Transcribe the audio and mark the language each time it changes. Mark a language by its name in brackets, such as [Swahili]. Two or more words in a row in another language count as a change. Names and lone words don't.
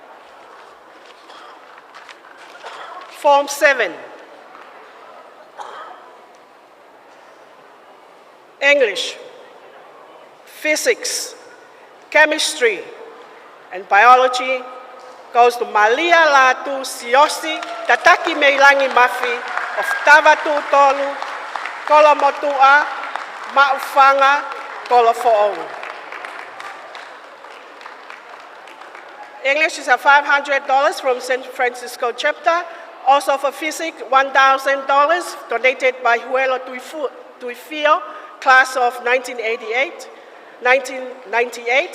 [English] Form 7. English, physics, chemistry, and biology goes to Malia Latu Siosi Tataki Meilangi Mafi of Tavatu Tolu, Kolomotua, Maufanga, Kolofo'ou. English is a $500 from San Francisco chapter. Also for physics, $1,000 donated by Huelo Tuifio, class of 1998.